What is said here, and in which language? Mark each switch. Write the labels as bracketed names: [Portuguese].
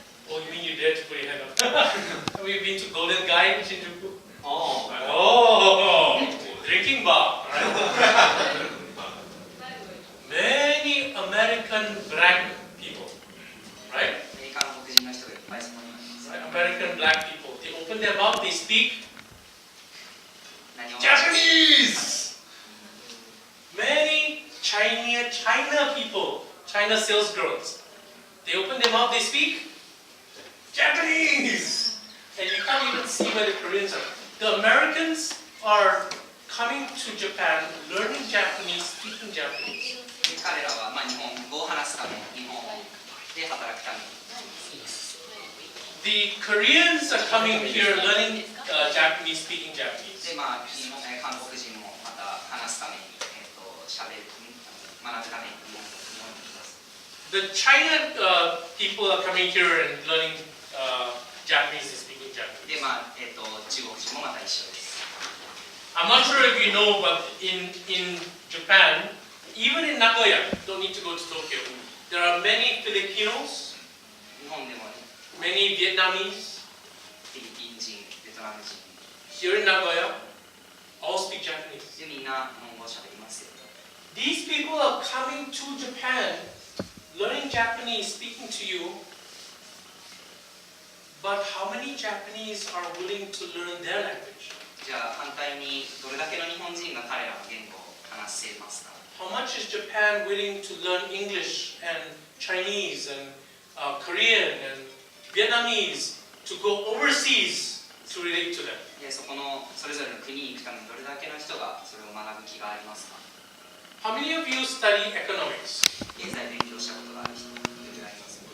[English] Oh, you mean you dare to put your hand up? Have you been to Golden Guy in Shinjuku? お Oh, drinking bar. Right? Many American black people, right? アメリカの黒人の人がいっぱいそこにいます。 Right? American black people. They open their mouth, they speak [Japanese] 何を [English] Japanese. Many China people, China sales girls. They open their mouth, they speak Japanese. And you can't even see where the Koreans are. The Americans are coming to Japan, learning Japanese, speaking Japanese. [Japanese] で彼らはまあ日本語を話すために日本で働くために [English] The Koreans are coming here learning Japanese, speaking Japanese. [Japanese] でまあ韓国人もまた話すために喋る学ぶために日本に来ます。 [English] The China people are coming here and learning Japanese and speaking Japanese. [Japanese] でまあ中国人もまた一緒です。 [English] I'm not sure if you know, but in Japan, even in Nagoya, don't need to go to Tokyo, there are many Filipinos, [Japanese] 日本でも [English] many Vietnamese [Japanese] フィリピン人、ベトナム人 [English] here in Nagoya, all speak Japanese. [Japanese] でみんな日本語を喋りますよ。 [English] These people are coming to Japan, learning Japanese, speaking to you, but how many Japanese are willing to learn their language? [Japanese] じゃあ反対にどれだけの日本人が彼らの言語を話せますか？ [English] How much is Japan willing to learn English and Chinese and Korean and Vietnamese to go overseas to relate to them? [Japanese] でそこのそれぞれの国に行くためにどれだけの人がそれを学ぶ気がありますか？ [English] How many of you study economics? [Japanese] 経済勉強したことがある人どれぐらいいますか？